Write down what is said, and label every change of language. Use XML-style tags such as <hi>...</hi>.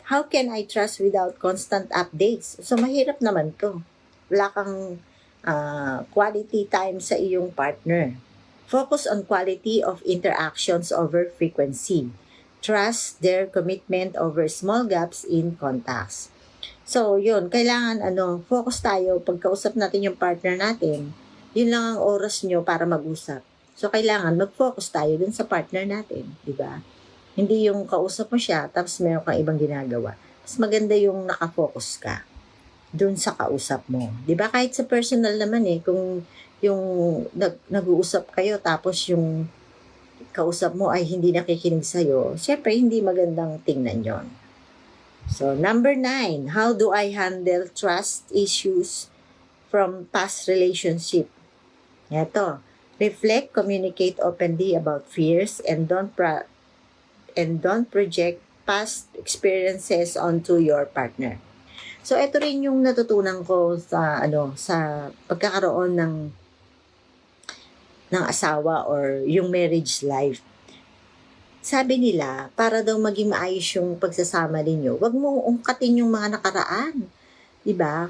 <en>How can I trust without constant updates?</en> <tl>So, mahirap naman to. Wala kang quality time sa iyong partner.</tl> <en>Focus on quality of interactions over frequency. Trust their commitment over small gaps in contacts.</en> <tl>So, yun, kailangan focus tayo pagkausap natin yung partner natin. Yun lang ang oras nyo para mag-usap. So, kailangan mag-focus tayo dun sa partner natin, di ba? Hindi yung kausap mo siya, tapos meron kang ibang ginagawa. Mas maganda yung nakafocus ka dun sa kausap mo. Di ba? Kahit sa personal naman kung yung nag-uusap kayo, tapos yung kausap mo ay hindi nakikinig sa'yo, syempre hindi magandang tingnan yon.</tl> <en>So, number 9, how do I handle trust issues from past relationship? Ito, reflect, communicate openly about fears, and don't project past experiences onto your partner.</en> <tl>So, ito rin yung natutunan ko sa sa pagkakaroon ng asawa or yung marriage life. Sabi nila, para daw maging maayos yung pagsasama ninyo, wag mong ungkatin yung mga nakaraan. 'Di ba?</tl>